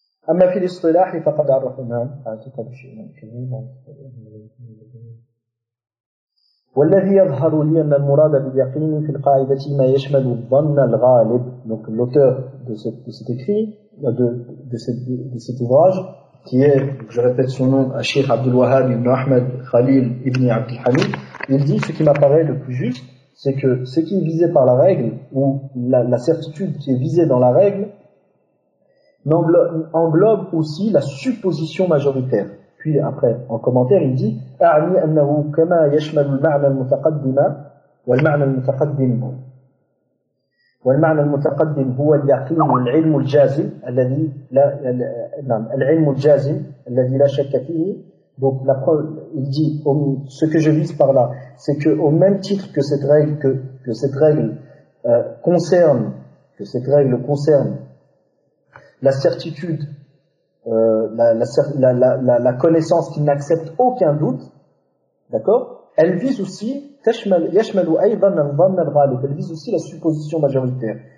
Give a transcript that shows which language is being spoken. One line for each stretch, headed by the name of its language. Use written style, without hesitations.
Arabic: أما في الاصطلاح فقد عرفنا أعتقد شيئا كريما والذي يظهر لي أن المراد باليقين في القاعدة ما يشمل الظن الغالب.
French: Donc l'auteur de cet ouvrage, qui est, je répète son nom, Cheikh Abdul Wahhab ibn Ahmed Khalil ibn Abdul Hamid, il dit ce qui m'apparaît le plus juste, c'est que ce qui est visé par la règle, ou la certitude qui est visée dans la règle, englobe aussi la supposition majoritaire. Puis après, en commentaire, il dit
Arabic: أعني أنه كما يشمل المعنى المتقدم والمعنى المتقدم والمعنى المتقدم هو اليقين العلم الجازم الذي لا نعم العلم الجازم الذي لا شك فيه.
French: Donc la preuve, il dit ce que je vise par là, c'est que au même titre que cette règle concerne la certitude, la connaissance qui n'accepte aucun doute, d'accord, elle vise aussi la supposition majoritaire.